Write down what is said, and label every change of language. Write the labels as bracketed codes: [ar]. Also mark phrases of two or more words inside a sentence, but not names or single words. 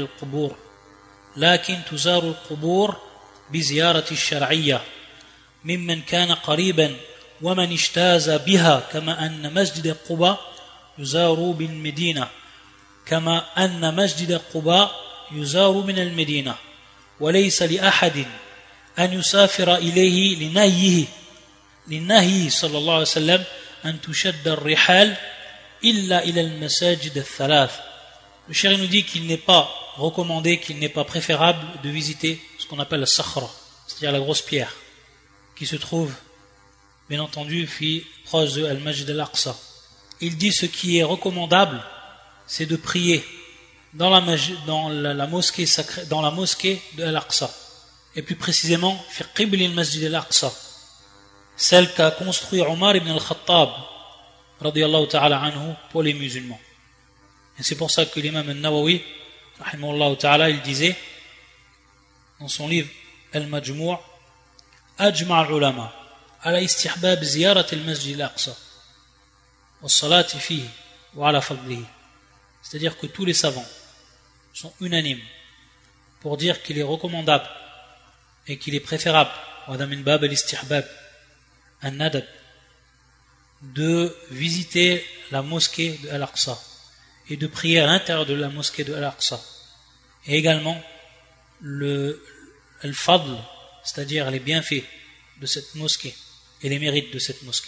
[ar] القبور لكن تزار القبور بزيارة الشرعية ممن كان قريبا ومن اجتاز بها كما أن مسجد قباء يزار بالمدينة كما أن مسجد قباء يزار من المدينة وليس لأحد أن يسافر إليه لنهيه صلى الله عليه وسلم أن تشد الرحال إلا إلى المساجد الثلاث. [fr] Le chéri nous dit qu'il n'est pas recommandé, qu'il n'est pas préférable de visiter ce qu'on appelle la sakhra, c'est-à-dire la grosse pierre, qui se trouve, bien entendu, proche de Al-Majd al-Aqsa. Il dit ce qui est recommandable, c'est de prier dans la mosquée sacrée, dans la mosquée de Al-Aqsa, et plus précisément, [ar] في قبلي المسجد الأقصى, [fr] celle qu'a construit Omar ibn al-Khattab, [ar] رضي الله تعالى عنه, [fr] pour les musulmans. Et c'est pour ça que l'imam al-Nawawi, [ar] رحمه الله تعالى, [fr] il disait, dans son livre Al-Majmou' [ar] أجمع العلماء على استحباب زيارة المسجد الأقصى والصلاة فيه وعلى فضله. [fr] C'est-à-dire que tous les savants sont unanimes pour dire qu'il est recommandable et qu'il est préférable [ar] ومن باب الاستحباب الندب [fr] de visiter la mosquée de Al-Aqsa et de prier à l'intérieur de la mosquée de Al-Aqsa, et également le fadl, c'est-à-dire les bienfaits de cette mosquée et les mérites de cette mosquée.